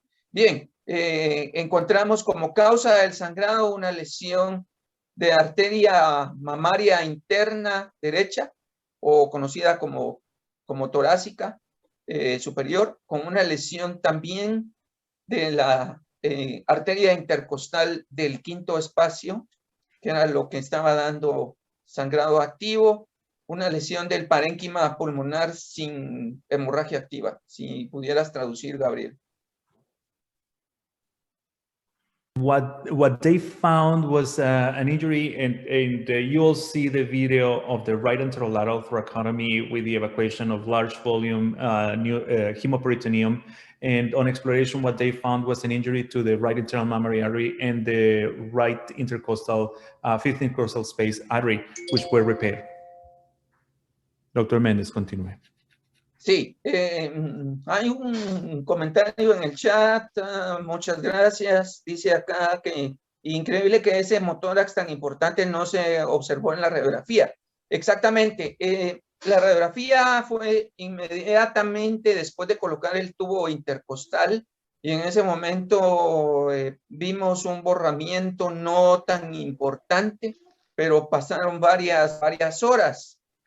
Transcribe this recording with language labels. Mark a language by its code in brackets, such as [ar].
[es] Bien, encontramos como causa del sangrado una lesión de arteria mamaria interna derecha, o conocida como torácica superior, con una lesión también de la arteria intercostal del quinto espacio, que era lo que estaba dando sangrado activo, una lesión del parénquima pulmonar sin hemorragia activa. Si pudieras traducir, Gabriel. [en] What they found was an injury, and you will see the video of the right anterolateral thoracotomy with the evacuation of large volume hemoperitoneum. And on exploration, what they found was an injury to the right internal mammary artery and the right intercostal, fifth intercostal space artery, which were repaired. [es] Dr. Méndez, continúe. Sí, hay un comentario en el chat, muchas gracias. Dice acá que increíble que ese hemotórax tan importante no se observó en la radiografía. Exactamente, la radiografía fue inmediatamente después de colocar el tubo intercostal y en ese momento vimos un borramiento no tan importante, pero pasaron varias horas.